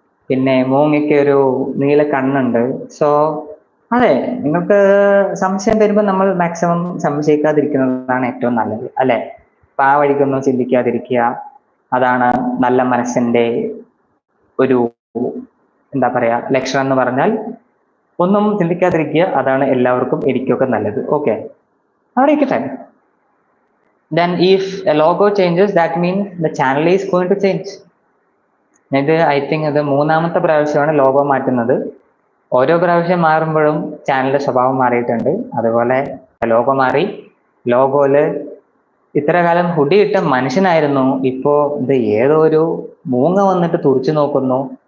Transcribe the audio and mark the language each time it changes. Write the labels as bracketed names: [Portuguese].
[Malayalam] പിന്നെ മൂങ്ങയ്ക്ക് ഒരു നീല കണ്ണുണ്ട്. സോ അതെ, നിങ്ങൾക്ക് സംശയം വരുമ്പോൾ നമ്മൾ മാക്സിമം സംശയിക്കാതിരിക്കുന്നതാണ് ഏറ്റവും നല്ലത് അല്ലെ? അപ്പൊ ആ വഴിക്കൊന്നും ചിന്തിക്കാതിരിക്കുക. അതാണ് നല്ല മനസ്സിന്റെ ഒരു എന്താ പറയാ ലക്ഷണം എന്ന് പറഞ്ഞാൽ ഒന്നും ചിന്തിക്കാതിരിക്കുക, അതാണ് എല്ലാവർക്കും എനിക്കൊക്കെ നല്ലത്. ഓക്കെ, അവിടെ ഇരിക്കട്ടെ. [English] Then if a logo changes, that means the channel is going to change. [Malayalam] ഇത് [English] I think [Malayalam] ഇത് മൂന്നാമത്തെ പ്രാവശ്യമാണ് ലോഗോ മാറ്റുന്നത്. ഓരോ പ്രാവശ്യം മാറുമ്പോഴും ചാനലിന്റെ സ്വഭാവം മാറിയിട്ടുണ്ട്. അതുപോലെ ലോഗോ മാറി. ലോഗോയില് ഇത്ര കാലം ഹുഡി ഇട്ട മനുഷ്യനായിരുന്നു, ഇപ്പോ ഇത് ഏതോ ഒരു മൂങ്ങ വന്നിട്ട് തുറിച്ചു നോക്കുന്നു.